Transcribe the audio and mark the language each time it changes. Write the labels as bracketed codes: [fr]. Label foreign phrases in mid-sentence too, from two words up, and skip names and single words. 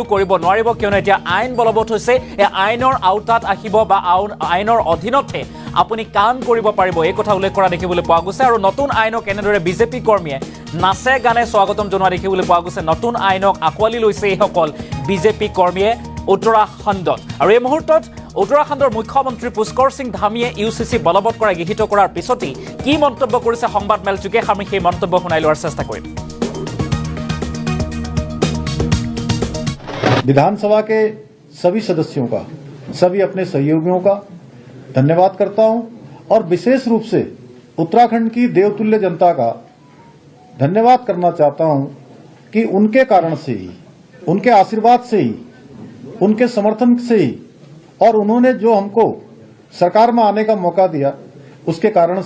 [as] কৰিব নোৱাৰিব কিয়নো এতিয়া আইন বলবৎ হৈছে এই আইনৰ আওতাত আহিব বা আইনৰ অধীনতে আপুনি কাম কৰিব পাৰিব এই কথা উল্লেখ কৰা দেখিবলৈ পোৱা গৈছে আৰু নতুন আইনক এনেদৰে বিজেপি কৰ্মীয়ে নাচে গানে স্বাগতম জনোৱা দেখিবলৈ পোৱা গৈছে নতুন আইনক আঁকোৱালি লৈছে এইসকল বিজেপি কৰ্মীয়ে উত্তৰাখণ্ডত আৰু এই মুহূৰ্তত উত্তৰাখণ্ডৰ মুখ্যমন্ত্ৰী পুষ্কৰ সিং ধামীয়ে ইউসিসি বলবৎ কৰা গৃহীত কৰাৰ পিছতেই কি মন্তব্য কৰিছে সংবাদ মেলযোগে আমি সেই মন্তব্য শুনাই লোৱাৰ চেষ্টা কৰিম [hi] विधानसभा के सभी सदस्यों का सभी अपने सहयोगियों का धन्यवाद करता हूं और विशेष रूप से उत्तराखंड की देवतुल्य जनता का धन्यवाद करना चाहता हूं कि उनके कारण से ही उनके आशीर्वाद से ही उनके समर्थन से ही और उन्होंने जो हमको सरकार में आने का मौका दिया उसके कारण